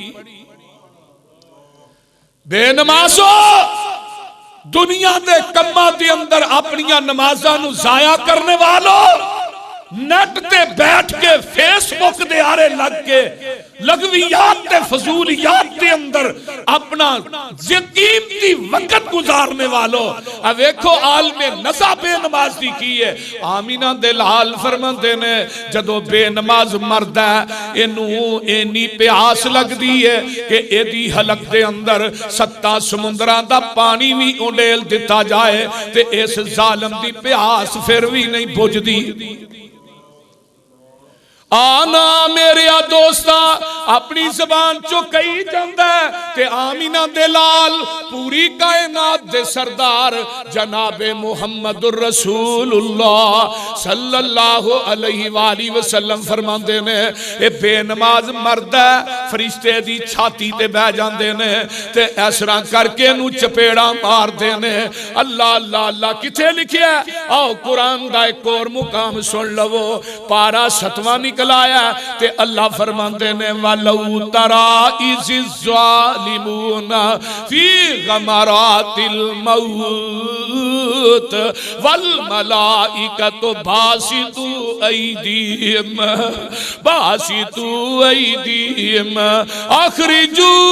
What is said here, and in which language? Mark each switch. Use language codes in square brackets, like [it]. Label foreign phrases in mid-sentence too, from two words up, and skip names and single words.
[pa] ਬੇਨਮਾਜ਼ੋ ਦੁਨੀਆ ਦੇ ਕੰਮਾਂ ਦੇ ਅੰਦਰ ਅਪਣੀਆਂ ਨਮਾਜ਼ਾਂ ਨੂੰ ਜ਼ਾਇਆ ਕਰਨ ਵਾਲਿਓ, ਨੈੱਟ ਤੇ ਬੈਠ ਕੇ ਫ਼ੇਸਬੁੱਕ ਦੇ ਆਰੇ ਲੱਗ ਕੇ ਲਗ਼ਵਿਆਤ ਤੇ ਫ਼ਜ਼ੂਲਿਆਤ ਕੇ ਅੰਦਰ ਅਪਣਾ ਕੀਮਤੀ ਵਕਤ ਗੁਜ਼ਾਰਨ ਵਾਲਿਓ, ਅਬ ਦੇਖੋ ਆਲਮੇ ਨਜ਼ਾ ਬੇਨਮਾਜ਼ੀ ਕੀ ਹੈ। ਆਮਿਨਾ ਦੇ ਲਾਲ ਫ਼ਰਮਾਤੇ ਨੇ ਜਦੋਂ ਬੇਨਮਾਜ਼ ਮਰਦਾ ਹੈ ਇਨੂੰ ਇੰਨੀ ਪਿਆਸ ਲਗਦੀ ਹੈ ਕਿ ਏਦੀ ਹਲਕ ਦੇ ਅੰਦਰ 7 ਸਮੁੰਦਰਾਂ ਦਾ ਪਾਣੀ ਭੀ ਉਂਡੇਲ ਦਿੱਤਾ ਜਾਏ ਤੇ ਇਸ ਜ਼ਾਲਿਮ ਦੀ ਪਿਆਸ ਫਿਰ ਭੀ ਨਹੀਂ ਬੁਝਦੀ। ਆਨਾ ਮੇਰੇ ਦੋਸਤਾ ਅਪਣੀ ਜ਼ਬਾਨ ਚੋਂ ਕਹੀ ਜਾਂਦਾ ਤੇ ਆਮਿਨਾ ਦੇ ਲਾਲ ਪੂਰੀ ਕਾਇਨਾਤ ਦੇ ਸਰਦਾਰ ਜਨਾਬੇ ਮੁਹੰਮਦੁਰ ਰਸੂਲੁੱਲਾਹ ਸੱਲੱਲਾਹੁ ਅਲੈਹਿ ਵਸੱਲਮ ਫ਼ਰਮਾਂਦੇ ਨੇ ਏ ਬੇਨਮਾਜ਼ ਮਰਦਾ ਫ਼ਰਿਸ਼ਤੇ ਦੀ ਛਾਤੀ ਤੇ ਬਹਿ ਜਾਂਦੇ ਨੇ ਤੇ ਇਸ ਤਰ੍ਹਾਂ ਕਰਕੇ ਨੂੰ ਚਪੇੜਾਂ ਮਾਰਦੇ ਨੇ। ਅੱਲਾਹ ਅੱਲਾਹ ਅੱਲਾਹ ਕਿੱਥੇ ਲਿਖਿਆ? ਆਓ ਕੁਰਾਨ ਦਾ ਇਕ ਔਰ ਮੁਕਾਮ ਸੁਣ ਲਵੋ, ਪਾਰਾ 7ਵਾਂ ਲਾਇਆ ਤੇ ਅੱਲਾਹ ਫ਼ਰਮਾਂਦੇ ਨੇ [ar] ولو ترى إذ الظالمون في غمرات الموت والملائكة باسطو أيديهم أخرجوا